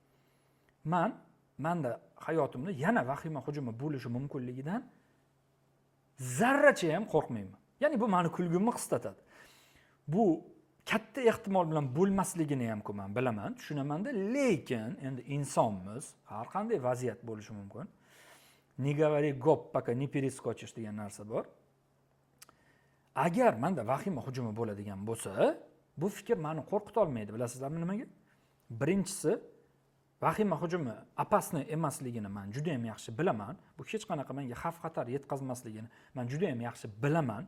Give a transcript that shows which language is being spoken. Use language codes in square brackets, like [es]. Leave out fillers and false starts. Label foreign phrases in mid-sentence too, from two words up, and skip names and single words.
[uz] Menda hayotimda yana vahima hujumi bo'lishi mumkinligidan zarracha ham qo'rqmayman. Ya'ni bu meni kulgimni qisqatadi. Bu katta ehtimol bilan bo'lmasligini ham men bilaman, tushunaman-da, lekin endi insonmiz, har qanday vaziyat bo'lishi mumkin. [ru] Не говори гоп, пока не перескочишь [uz] degan narsa bor. Agar menda vahima hujumi bo'ladigan bo'lsa, bu fikr meni qo'rqita olmaydi. Bilasizlarmi nimaga? Birinchisi, vahima hujumi opasni emasligini men juda ham yaxshi bilaman. Bu hech qanaqa menga xavf-xatar yetkazmasligini men juda ham yaxshi bilaman.